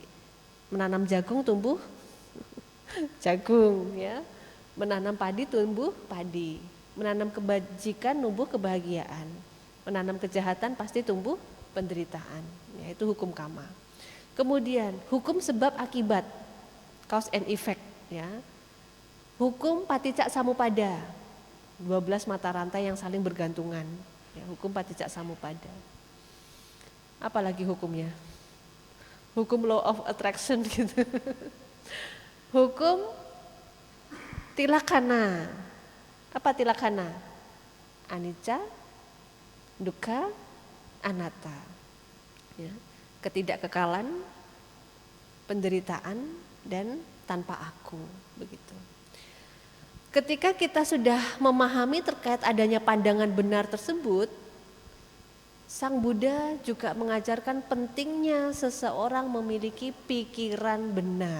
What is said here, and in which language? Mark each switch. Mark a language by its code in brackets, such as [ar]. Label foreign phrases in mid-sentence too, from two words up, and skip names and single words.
[id] Menanam jagung tumbuh jagung, ya. Menanam padi tumbuh padi. Menanam kebajikan tumbuh kebahagiaan. Menanam kejahatan pasti tumbuh penderitaan. Yaitu hukum karma. Kemudian hukum sebab akibat, [en] cause and effect, [id] ya. Hukum [pi] paticca samuppada, [id] 12 mata rantai yang saling bergantungan. Ya, hukum [pi] paticca samuppada. [id] Apalagi hukumnya? Hukum [en] law of attraction [id] gitu. Hukum tilakkhana. Apa tilakkhana? [pi] Anicca, dukkha, anatta. [id] Ya, ketidakkekalan, penderitaan, dan tanpa aku, begitu. Ketika kita sudah memahami terkait adanya pandangan benar tersebut, Sang Buddha juga mengajarkan pentingnya seseorang memiliki pikiran benar.